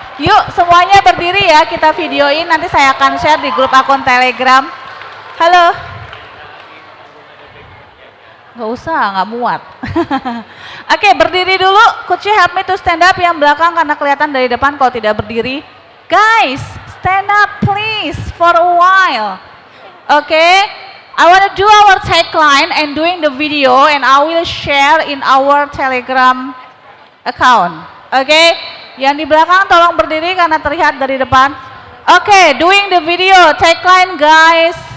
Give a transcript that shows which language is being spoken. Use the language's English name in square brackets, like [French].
[Indonesian] Yuk, semuanya berdiri ya, kita videoin. Nanti saya akan share di grup akun Telegram. Halo. Nggak usah, nggak muat. Oke, berdiri dulu. [English] Could you help me to stand up [Indonesian] yang belakang karena kelihatan dari depan kalau tidak berdiri. [English] Guys, stand up please for a while. Okay, I want to do our tagline and doing the video and I will share in our Telegram account. [Indonesian] Okay, yang di belakang tolong berdiri karena terlihat dari depan. [English] Okay, doing the video tagline guys.